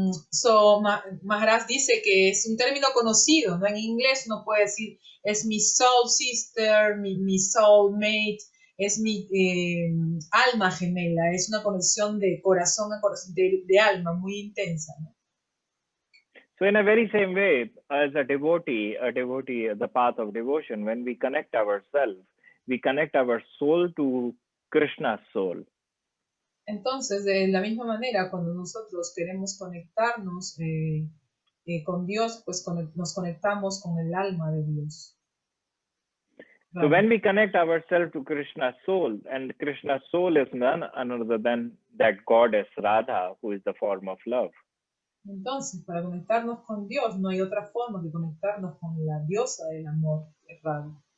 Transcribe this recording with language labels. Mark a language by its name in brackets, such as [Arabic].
[Spanish] So Maharaj dice que es un término conocido, ¿no? En inglés uno puede decir es mi [English] soul sister, [Spanish] mi [English] soul mate, [Spanish] es mi alma gemela, es una conexión de corazón a corazón, de alma muy intensa, ¿no? [English] So in a very same way, as a devotee, the path of devotion, when we connect ourselves, we connect our soul to Krishna's soul. [Spanish] Entonces, de la misma manera, cuando nosotros queremos conectarnos con Dios, pues nos conectamos con el alma de Dios. [English] So when we connect ourselves to Krishna's soul, and Krishna's soul is none other than that goddess Radha, who is the form of love. [Spanish] Entonces, para conectarnos con Dios, no hay otra forma que conectarnos con la diosa del amor, Radha.